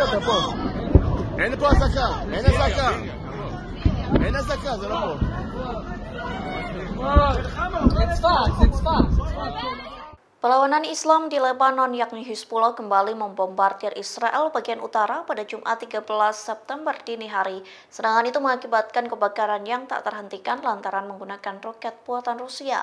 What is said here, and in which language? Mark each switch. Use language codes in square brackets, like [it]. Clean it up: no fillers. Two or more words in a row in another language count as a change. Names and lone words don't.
[he] פה. אין פה אזעקה, אין אזעקה. אין אזעקה, זה לא פה. [id] Perlawanan Islam di Lebanon yakni Hizbullah kembali membombardir Israel bagian utara pada Jumat 13 September dini hari. Serangan itu mengakibatkan kebakaran yang tak terhentikan lantaran menggunakan roket buatan Rusia.